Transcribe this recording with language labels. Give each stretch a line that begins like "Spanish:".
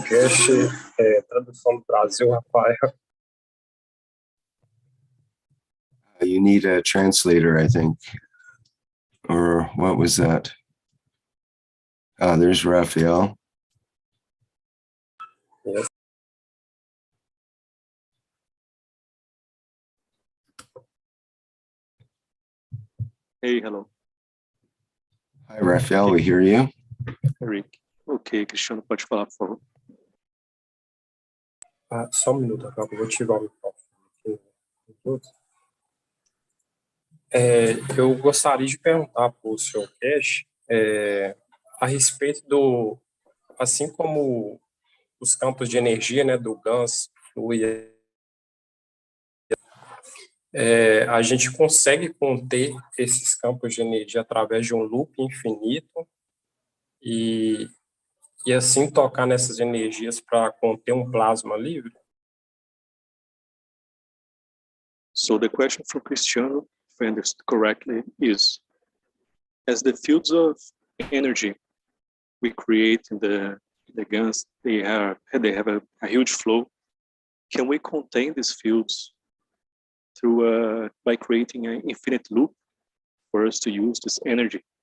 Portuguese: Keshe, tradução do Brasil, Rafael.
English: You need a translator, I think. Or what was that? Ah, there's Raphael. Yes. Hey, hello. Hi, Raphael, we hear you. Rick.
Portuguese: Ok, Cristiano, pode falar, por favor. Só um minuto, Rafael, eu vou ativar o microfone aqui. Eu gostaria de perguntar para o Sr. Keshe a respeito do, assim como os campos de energia, né, do GANS, flui, a gente consegue conter esses campos de energia através de um loop infinito e assim tocar nessas energias para conter um plasma livre?
English: So the question from Cristiano, if I understood correctly, is, as the fields of energy we create in the GANs, they have a huge flow. Can we contain these fields through by creating an infinite loop for us to use this energy?